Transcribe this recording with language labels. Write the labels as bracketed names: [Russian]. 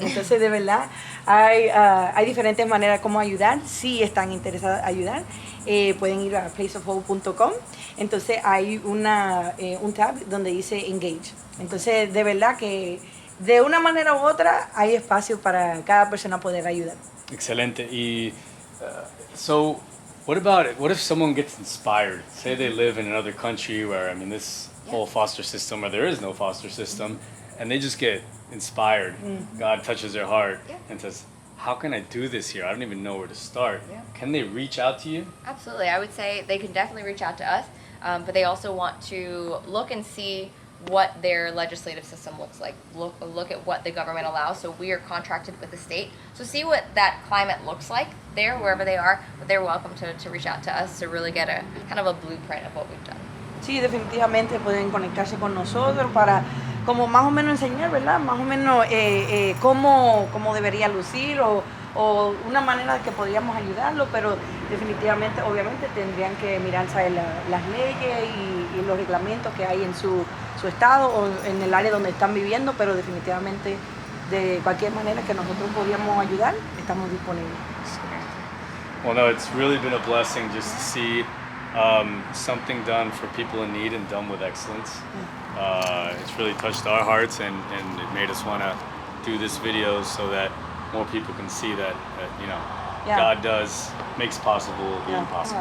[Spanish] Entonces de verdad hay diferentes maneras como ayudar. Si están interesados en ayudar, pueden ir a placeofhope.com. Entonces hay un tab donde dice Engage. Entonces, de verdad que de una manera u otra hay espacio para cada persona poder ayudar. Excelente. [English] Y so, what if someone gets inspired? Say they live in another country where, I mean, this whole foster system, or there is no foster system, and they just get inspired. God touches their heart and says, how can I do this here? I don't even know where to start. Can they reach out to you? Absolutely. I would say they can definitely reach out to us, but they also want to look and see what their legislative system looks like. Look at what the government allows. So we are contracted with the state. So see what that climate looks like there, wherever they are. But they're welcome to reach out to us to really get a kind of a blueprint of what we've done. [Spanish] Sí, definitivamente pueden conectarse con nosotros para como más o menos enseñar, ¿verdad? Más o menos cómo debería lucir o una manera que podríamos ayudarlo, pero definitivamente, obviamente, tendrían que mirar, ¿sabes? Las leyes y los reglamentos que hay en su estado o en el área donde están viviendo, pero definitivamente de cualquier manera que nosotros podríamos ayudar, estamos disponibles. [English] Well, no, it's really been a blessing just to see something done for people in need and done with excellence. It's really touched our hearts and it made us want to do this video so that more people can see that you know, God makes possible the impossible.